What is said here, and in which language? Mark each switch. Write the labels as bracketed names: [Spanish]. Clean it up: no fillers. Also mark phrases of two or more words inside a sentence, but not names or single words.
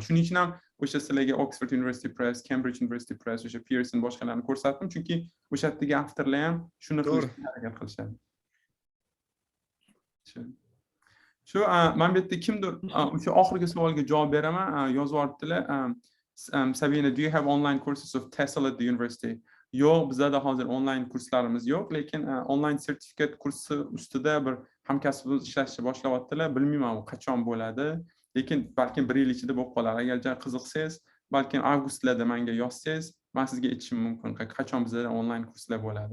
[Uzbek] Shuning uchun ham o'sha sizlarga Oxford University Press, Cambridge University Press, o'sha Pearson boshqalarini ko'rsatdim, chunki o'sha yerdagi avtorlar ham shuni qilishga harakat qilishadi. Shu men bu yerda kimdir o'sha oxirgi savolga javob beraman, yozib yuboribdilar. [English] Sabina, do you have online courses of TESOL at the university? [Uzbek] Yo'q, bizda hozir onlayn kurslarimiz yo'q, lekin onlayn sertifikat kursi ustida bir hamkasbimiz ishlashni boshlayaptilar. Bilmayman u qachon bo'ladi, lekin balkim 1 yil ichida bo'lib qolar. Agar qiziqsangiz, balkim avgustlarda menga yozsangiz, men sizga aytishim mumkin qachon bizda onlayn kurslar bo'ladi.